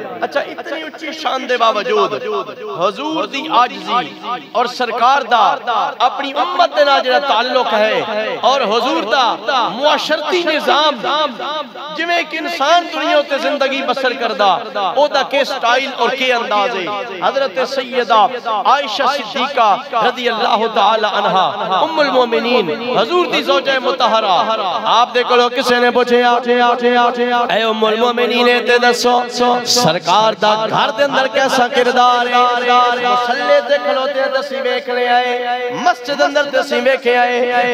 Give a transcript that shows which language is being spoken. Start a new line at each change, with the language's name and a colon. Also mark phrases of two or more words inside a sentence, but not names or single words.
Punjabi: اچھا، اتنی اُچی شان دے باوجود حضور دی عاجزی اور سرکار دا اپنی اُمت دے نال جیہڑا تعلق ہے اور حضور دا معاشرتی نظام جیویں اک انسان دنیا تے زندگی بسر کردا اوہدا کی سٹائل اور کی انداز ہے. حضرت سیدہ عائشہ صدیقہ
Arabic: رضي الله تعالى عنها
Punjabi: ام المومنین حضور دی زوجہ مطہرہ آپ دے کولوں کسے نے پچھیا اے ام المومنین تے دسو سرکار دا گھر دے اندر کیسا کردار ہے? مصلے تے کھلوتے دسی ویکھ لے آئے، مسجد اندر دسی ویکھے آئے.